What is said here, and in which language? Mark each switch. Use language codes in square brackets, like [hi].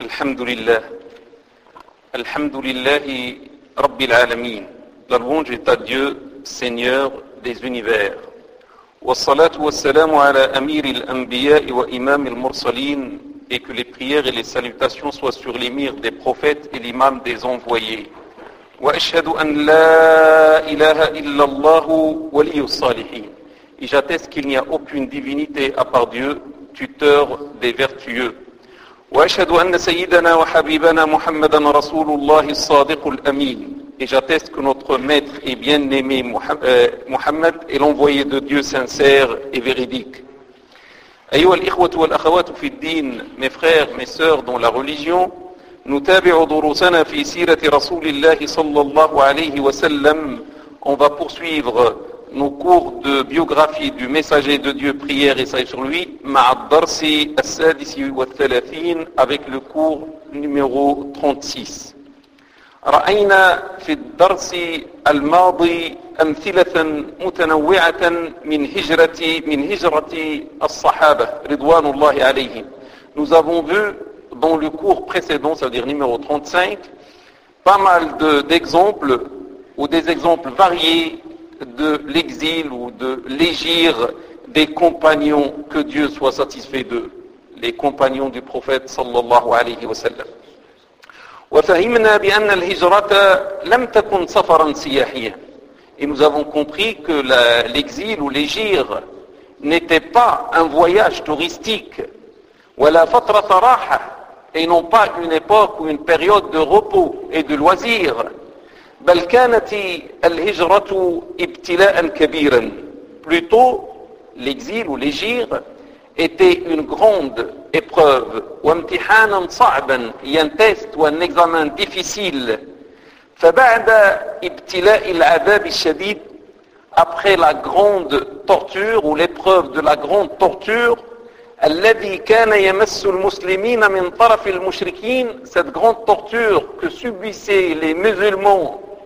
[ar] الحمد لله الحمد لله رب العالمين [fr] La louange est à Dieu, Seigneur des univers. [ar] والصلاة والسلام على أمير الأنبياء وإمام المرسلين [fr] et que les prières et les salutations soient sur l'émir des prophètes et l'imam des envoyés. [ar] وأشهد أن لا إله إلا الله ولي الصالحين. [fr] Et j'atteste qu'il n'y a aucune divinité à part Dieu, tuteur des vertueux. [ar] وأشهد أن سيدنا وحبيبنا محمدا رسول الله الصادق الأمين. [fr] Et j'atteste que notre maître et bien-aimé Mohammed est l'envoyé de Dieu sincère et véridique. [ar] أيها الإخوة والأخوات في الدين, [fr] mes frères, mes sœurs dans la religion, [ar] نتابع دروسنا في سيرة رسول الله صلى الله عليه وسلم. [fr] On va poursuivre nos cours de biographie du messager de Dieu, prière et salut sur lui, [ar] مع الدرس السادس والثلاثين, [fr] avec le cours numéro 36. [ar] رأينا في الدرس الماضي أمثلة متنوعة من هجرة الصحابة رضوان الله عليهم. [fr] Nous avons vu dans le cours précédent, c'est-à-dire numéro 35, pas mal d'exemples ou des exemples variés de l'exil ou de l'égir des compagnons, que Dieu soit satisfait d'eux, les compagnons du prophète [ar] sallallahu alayhi wa sallam. وفهمنا بأن الهجرة لم تكن سفرا سياحيا. [fr] Et nous avons compris que l'exil ou l'égir n'était pas un voyage touristique. [ar] ولا فترة راحة. [fr] Et non pas une époque ou une période de repos et de loisirs. [ar] بل كانت الهجرة ابتلاء كبيرا. [fr] Plutôt, l'exil ou l'égir était une grande épreuve, [ar] وامتحانا صعبا, [fr] un test ou un examen difficile. [ar] فبعد ابتلاء العذاب الشديد, [fr] après la grande torture ou l'épreuve de la grande torture, [ar] الذي كان يمس المسلمين من طرف المشركين, [fr] cette grande torture que subissaient les musulmans,